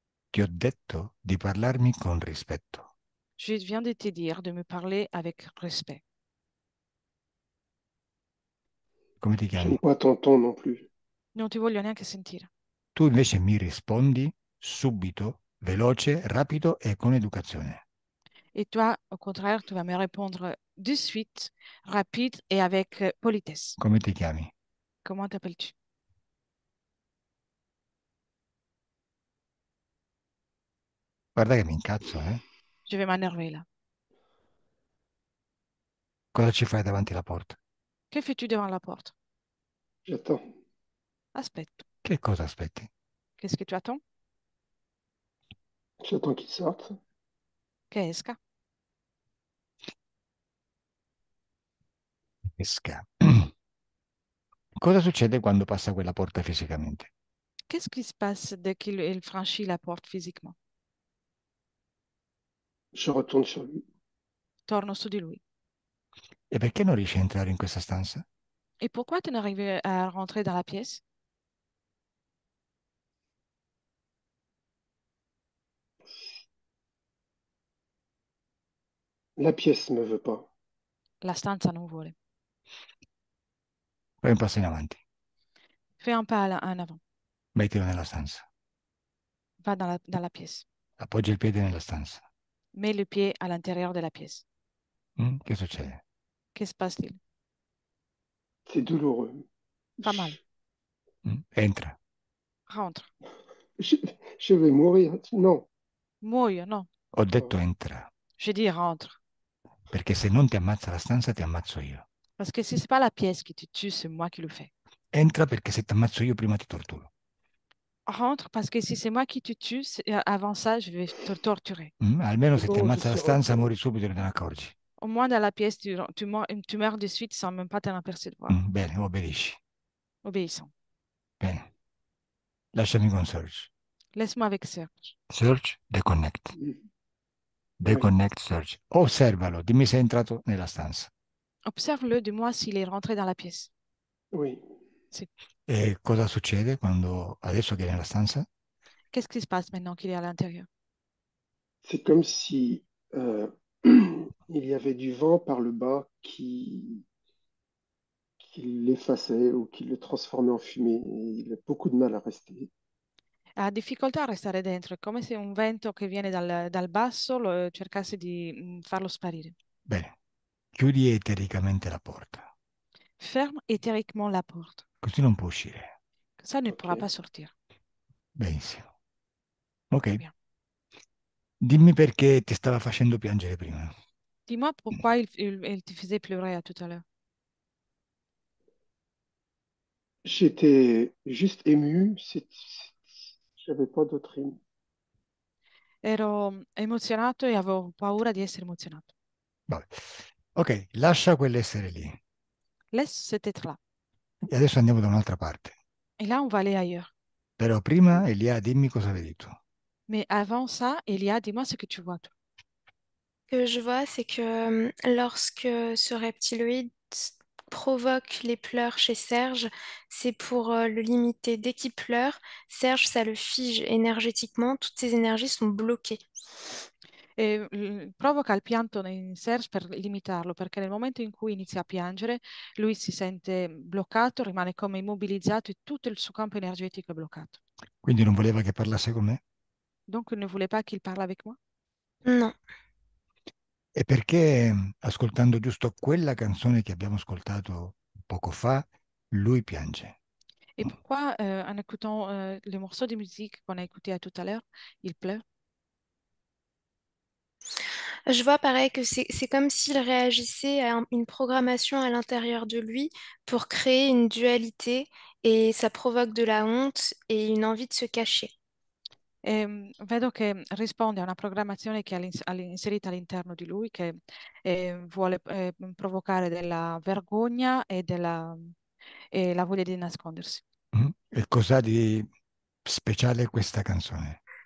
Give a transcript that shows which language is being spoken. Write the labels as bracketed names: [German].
[Italian] Ti ho detto di parlarmi con rispetto. [French] Je viens de te dire de me parler avec respect. [Italian] Come ti chiami? [French] J'aime pas ton ton non plus. [Italian] Non ti voglio neanche sentire. Tu invece mi rispondi subito, veloce, rapido e con educazione. [French] Et toi, au contraire, tu vas me répondre de suite, rapide et avec politesse. [Italian] Come ti chiami? [French] Comment t'appelles-tu? [Italian] Guarda che mi incazzo, eh? [French] Je vais m'énerver là. [Italian] Cosa ci fai davanti alla porta? [French] Que fais-tu devant la porte? J'attends. [Italian] Aspetto. Che cosa aspetti? [French] Qu'est-ce que tu attends? J'attends qu'il sorte. [Italian] Che esca. Esca. Cosa succede quando passa quella porta fisicamente? [French] Qu'est-ce qui se passe dès qu'il franchit la porte physiquement? Je retourne sur lui. [Italian] Torno su di lui. E perché non riesci a entrare in questa stanza? [French] Et pourquoi tu n'arrives à rentrer dans la pièce? La pièce ne me veut pas. [Italian] La stanza non vuole. Fai un passo in avanti, [French] Fais un pas en avant. [Italian] mettilo nella stanza, [French] Va dans la pièce. [Italian] appoggia il piede nella stanza. [French] Mets le pied à l'intérieur de la pièce. [Italian] Che succede? [French] Que se passe-t-il? C'est douloureux. Pas mal. [Italian] Entra. [French] Rentre. Je, je vais mourir. Non. [Italian] Muoio, no. Ho detto entra, [French] Je dis rentre. [Italian] perché se non ti ammazza la stanza ti ammazzo io. [French] Parce que si c'est pas la pièce qui te tue, c'est moi qui le fais. [Italian] Entra perché se ti ammazzo io prima ti torturo. [French] Rentre parce que si c'est moi qui te tue, avant ça, je vais te torturer. [Italian] Almeno [French] C'est [Italian] se ti [French] bon, je [Italian] ammazza la [French] suis [Italian] stanza [French] rentré. [Italian] muori subito e non te ne accorgi. [French] Au moins, dans la pièce, tu meurs de suite sans même pas t'en apercevoir. [Italian] Bene, obbedisci. [French] Obéissant. [Italian] Bene. Lasciami con Serge. [French] Laisse-moi avec Serge. Serge, deconnect. Oui. Deconnect Serge. [Italian] Osservalo, dimmi se è entrato nella stanza. [French] Observe-le, dis-moi s'il est rentré dans la pièce. Oui. [Italian] E cosa succede quando adesso che è nella stanza? [French] Qu'est-ce qui se passe maintenant qu'il est à l'intérieur? C'est comme si il y avait du vent par le bas qui l'effaçait ou qui le transformait en fumée. Et il a beaucoup de mal à rester. [Italian] Ha difficoltà a restare dentro, è come se un vento che viene dal basso cercasse di farlo sparire. Bene, chiudi etericamente la porta, [French] Ferme éthériquement la porte. [Italian] così non può uscire. [French] Ça ne Ok. pourra pas sortir. [Italian] Benissimo. Ok, [French] Bien. [Italian] dimmi perché ti stava facendo piangere prima. [French] Dis-moi pourquoi il te faisait pleurer à tout à l'heure. J'étais juste ému. J'avais pas d'autre ému. [Italian] Ero emozionato e avevo paura di essere emozionato. Vabbè. Ok, lascia quell'essere lì. [French] Laisse cet être-là. [Italian] E adesso andiamo da un'altra parte. [French] Et là, on va aller ailleurs. [Italian] Però prima, Elia, dimmi cosa vedi tu. [French] Mais avant ça, Elia, dis-moi ce que tu vois, toi. Ce que je vois, c'est que lorsque ce reptiloïde provoque les pleurs chez Serge, c'est pour le limiter. Dès qu'il pleure, Serge, ça le fige énergétiquement, toutes ses énergies sont bloquées. [Italian] E provoca il pianto in Serge per limitarlo, perché nel momento in cui inizia a piangere, lui si sente bloccato, rimane come immobilizzato e tutto il suo campo energetico è bloccato. Quindi non voleva che parlasse con me? [French] Donc, il ne voulait pas qu'il parle avec moi. Non. [Italian] E perché, ascoltando giusto quella canzone che abbiamo ascoltato poco fa, lui piange? [French] Et pourquoi, en écoutant les morceaux de musique qu'on a écoutés à tout à l'heure, il pleure? Je vois pareil que c'est comme s'il réagissait à une programmation à l'intérieur de lui pour créer une dualité et ça provoque de la honte et une envie de se cacher. [Italian] Vedo che risponde a una programmazione che ha inserita all'interno di lui, che vuole provocare della vergogna e la voglia di nascondersi. Mm? E cos'ha di speciale questa canzone?